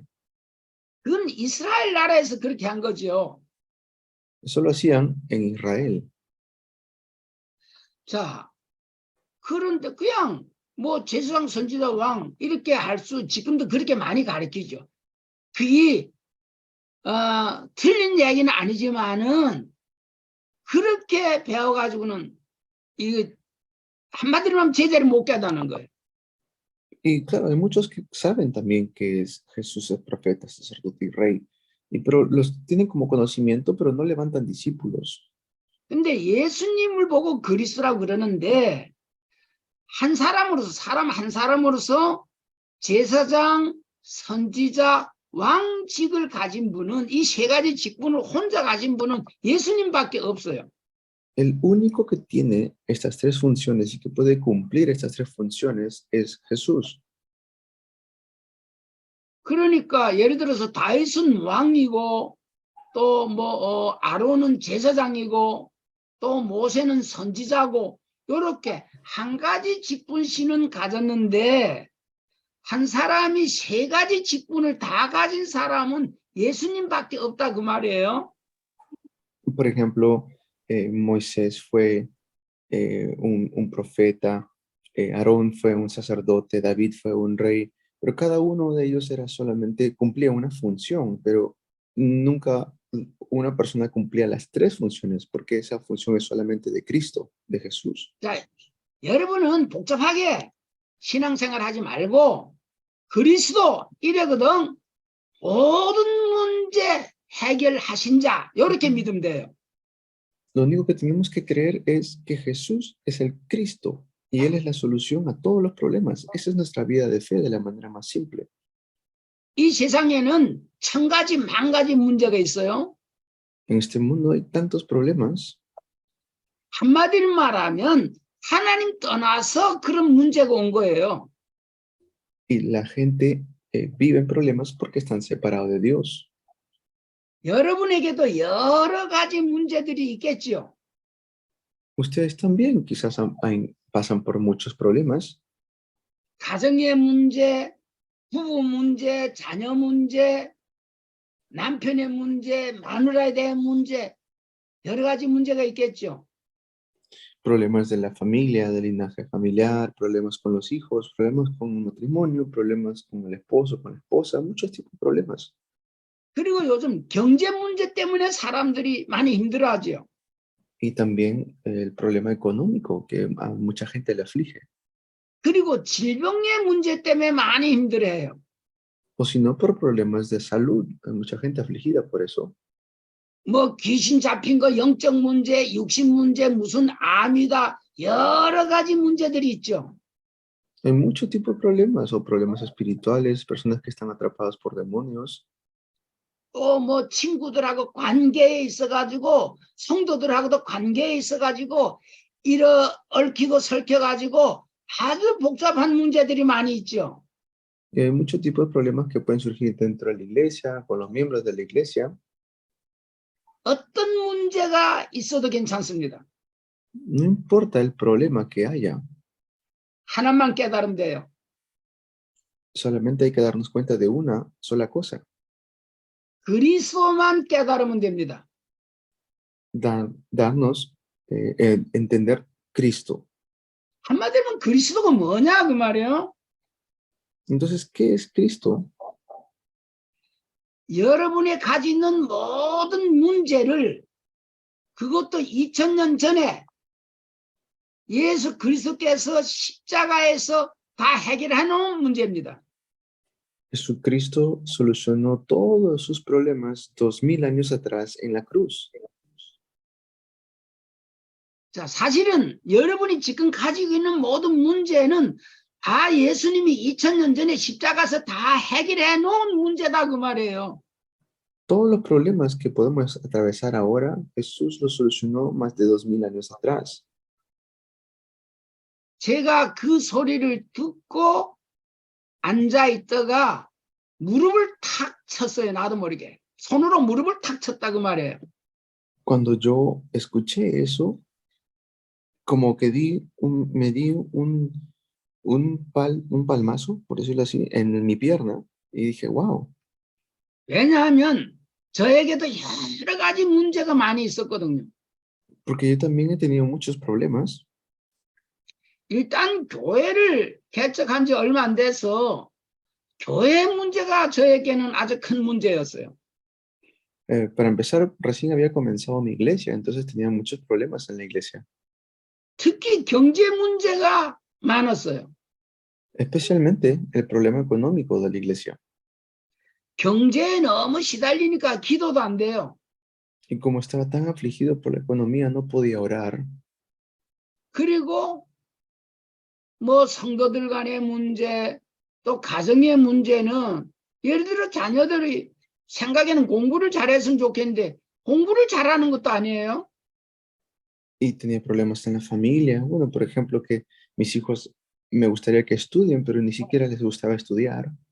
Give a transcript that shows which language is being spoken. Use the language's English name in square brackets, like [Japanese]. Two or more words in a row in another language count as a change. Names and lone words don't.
[Korean] 그건 이스라엘 나라에서 그렇게 한 거죠. [Spanish] Eso lo hacían en Israel. [Korean] 자, 그런데 그냥 뭐 제사장, 선지자, 왕 이렇게 할 수 지금도 그렇게 많이 가르치죠. 그게 틀린 얘기는 아니지만은 그렇게 배워가지고는 이거 한마디로 하면 제자를 못 깨닫는 거예요. [Spanish] Y claro, hay muchos que saben también que Jesús es profeta, sacerdote y rey, pero los tienen como conocimiento, pero no levantan discípulos. [Korean] 근데 예수님을 보고 그리스도라고 그러는데 한 사람으로서 사람 한 사람으로서 제사장, 선지자, 왕직을 가진 분은 이 세 가지 직분을 혼자 가진 분은 예수님밖에 없어요. [Spanish] El único que tiene estas tres funciones y que puede cumplir estas tres funciones es Jesús. [Korean] 그러니까 예를 들어서 다윗은 왕이고 또 뭐 아론은 제사장이고 또 모세는 선지자고 이렇게 한 가지 직분신은 가졌는데 한 사람이 세 가지 직분을 다 가진 사람은 예수님밖에 없다 그 말이에요. [Spanish] Por ejemplo, Moisés fue un profeta, Aarón fue un sacerdote, David fue un rey, pero cada uno de ellos era solamente, cumplía una función, pero nunca una persona cumplía las tres funciones, porque esa función es solamente de Cristo, de Jesús. [Korean] 자, 여러분은 복잡하게 신앙생활 하지 말고 그리스도 이래거든 모든 문제 해결하신 자 이렇게 믿으면 돼요. [Spanish] Lo único que tenemos que creer es que Jesús es el Cristo y Él es la solución a todos los problemas. Esa es nuestra vida de fe de la manera más simple. [Korean] 이 세상에는 천 가지 만 가지 문제가 있어요. [Spanish] En este mundo hay tantos problemas. [Korean] 한마디로 말하면 하나님 떠나서 그런 문제가 온 거예요. [Spanish] Y la gente vive en problemas porque están separados de Dios. [Korean] 여러분에게도 여러 가지 문제들이 있겠지요. [Spanish] Ustedes también quizás pasan por muchos problemas. [Korean] 가정의 문제, 부부 문제, 자녀 문제, 남편의 문제, 마누라에 대한 문제, 여러 가지 문제가 있겠죠. [Spanish] Problemas de la familia, del linaje familiar, problemas con los hijos, problemas con el matrimonio, problemas con el esposo, con la esposa, muchos tipos de problemas. [Korean] 그리고 요즘 경제 문제 때문에 사람들이 많이 힘들어하죠. [Spanish] Y también el problema económico que a mucha gente le aflige. [Korean] 그리고 질병의 문제 때문에 많이 힘들어해요. [Spanish] O si no, por problemas de salud. Hay mucha gente afligida por eso. [Korean] 뭐 귀신 잡힌 거 영적 문제, 육신 문제, 무슨 암이다 여러 가지 문제들이 있죠. [Spanish] Hay muchos tipos de problemas o problemas espirituales, personas que están atrapadas por demonios. [Korean] 또 뭐 친구들하고 관계에 있어가지고 성도들하고도 관계에 있어가지고 얽히고 설켜가지고 아주 복잡한 문제들이 많이 있죠. [Spanish] Y hay muchos tipos de problemas que pueden surgir dentro de la iglesia, con los miembros de la iglesia. [Korean] 어떤 문제가 있어도 괜찮습니다. [Spanish] No importa el problema que haya, [Korean] 하나만 깨달으면 돼요. [Spanish] solamente hay que darnos cuenta de una sola cosa. [Korean] 그리스도만 깨달으면 됩니다. [Spanish] Darnos, entender Cristo. [Korean] 한마디로 그리스도가 뭐냐 그 말이에요. [Spanish] Entonces, ¿qué es Cristo? [Korean] 여러분이 가지고 있는 모든 문제를 그것도 2000년 전에 예수 그리스도께서 십자가에서 다 해결해 놓은 문제입니다. [Spanish] Jesucristo solucionó todos sus problemas 2000 años atrás en la cruz. [Korean] 자, 사실은 여러분이 지금 가지고 있는 모든 문제는 다 예수님이 2000년 전에 십자가에서 다 해결해 놓은 문제다 그 말이에요. [Spanish] Todos los problemas que podemos atravesar ahora, Jesús los solucionó más de 2000 años atrás. [Korean] 제가 그 소리를 듣고 앉아 있다가 무릎을 탁 쳤어요. 나도 모르게. 손으로 무릎을 탁 쳤다 그 말이에요. [Spanish] Cuando yo escuché eso, como que me di un palmazo, por decirlo así, en mi pierna y dije, wow. [Korean] 왜냐하면 저에게도 여러 가지 문제가 많이 있었거든요. [Spanish] Porque yo también he tenido muchos problemas. [Korean] 일단 교회를 개척한 지 얼마 안 돼서 교회 문제가 저에게는 아주 큰 문제였어요. [Spanish] Para empezar, recién había comenzado mi iglesia, entonces tenía muchos problemas en la iglesia. [Korean] 특히 경제 문제가 많았어요. [Spanish] Especialmente el problema económico de la iglesia. [Korean] 경제에 너무 시달리니까 기도도 안 돼요. [Spanish] Y como estaba tan afligido por la economía, no podía orar. [Korean] 그리고 뭐 성도들 간의 문제, 또 가정의 문제는 예를 들어 자녀들이 생각에는 공부를 잘했으면 좋겠는데 공부를 잘하는 것도 아니에요. [Spanish] Y tenía problemas en la familia. Bueno, por ejemplo, que mis hijos me gustaría que estudien, pero ni siquiera les gustaba estudiar.